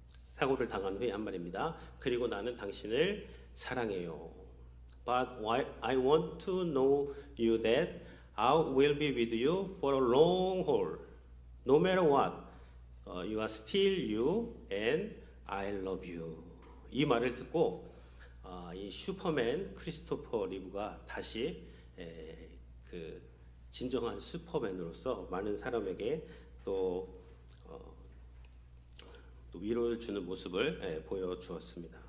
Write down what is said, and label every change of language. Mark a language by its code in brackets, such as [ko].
[ko] 사고를 당한 후에 한 말입니다. 그리고 나는 당신을 사랑해요. [en] But I want to know you that I will be with you for a long haul. No matter what, you are still you and I love you. [ko] 이 말을 듣고 이 슈퍼맨 크리스토퍼 리브가 다시 그 진정한 슈퍼맨으로서 많은 사람에게 또 위로를 주는 모습을 보여주었습니다.